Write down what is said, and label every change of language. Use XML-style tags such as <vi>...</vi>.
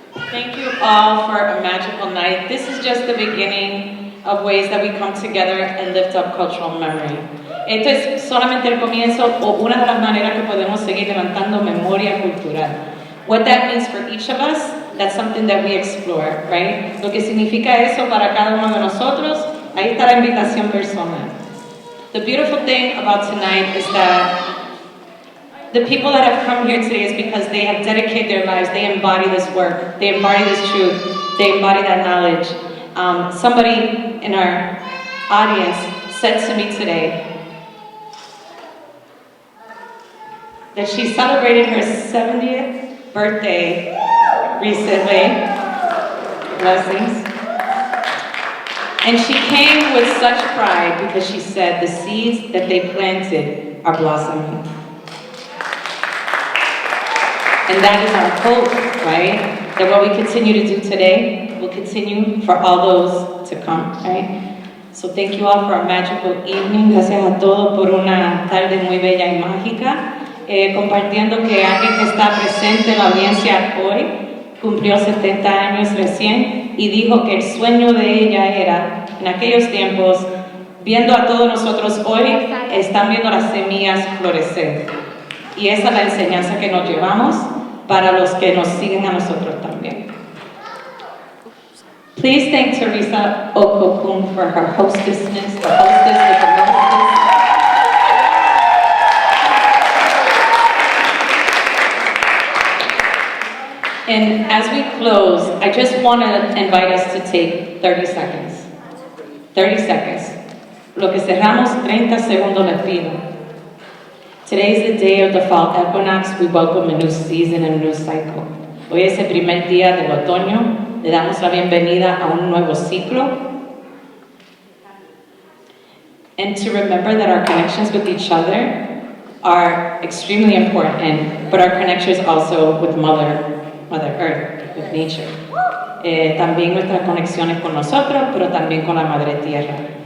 <en>Thank you all for a magical night. This is just the beginning of ways that we come together and lift up cultural memory.</en> <es>Esto es solamente el comienzo o una de las maneras que podemos seguir levantando memoria cultural.</es> <en>What that means for each of us, that's something that we explore, right?</en> <es>Lo que significa eso para cada uno de nosotros, ahí está la invitación personal.</es> <en>The beautiful thing about tonight is that the people that have come here today is because they have dedicated their lives, they embody this work, they embody this truth, they embody that knowledge. Somebody in our audience said to me today that she celebrated her 70th birthday recently. Blessings. And she came with such pride because she said the seeds that they planted are blossoming. And that is our hope, right? That what we continue to do today will continue for all those to come, right? So thank you all for a magical evening.</en> <es>Gracias a todos por una tarde muy bella y mágica. Compartiendo que alguien que está presente en la audiencia hoy cumplió 70 años recién y dijo que el sueño de ella era, en aquellos tiempos, viendo a todos nosotros hoy, están viendo las semillas florecer. Y esa es la enseñanza que nos llevamos para los que nos siguen a nosotros también.</es> <en>Please thank Teresa Okokun for her hostessness, the hostess with the mostest. And as we close, I just want to invite us to take 30 seconds. 30 seconds.</en> <es>Lo que cerramos, 30 segundos les pido.</es> <en>Today is the day of the fall equinox. We welcome a new season and a new cycle.</en> <es>Hoy es el primer día del otoño. Le damos la bienvenida a un nuevo ciclo.</es> <en>And to remember that our connections with each other are extremely important, but our connections also with Mother Earth, with nature.</en> <es>También nuestras conexiones con nosotros, pero también con la Madre Tierra.</es>